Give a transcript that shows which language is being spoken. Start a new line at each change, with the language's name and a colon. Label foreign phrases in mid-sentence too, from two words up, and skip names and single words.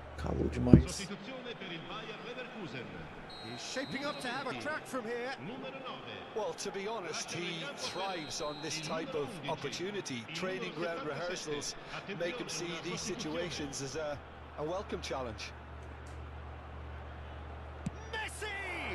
Portuguese: Calor demais.
Italian: Sostituzione per il Bayer Leverkusen.
English: He's shaping up to have a crack from here.
Italian: Numero 9.
English: Well, to be honest, he thrives on this type of opportunity. Training ground rehearsals make him see these situations as a welcome challenge. Messi!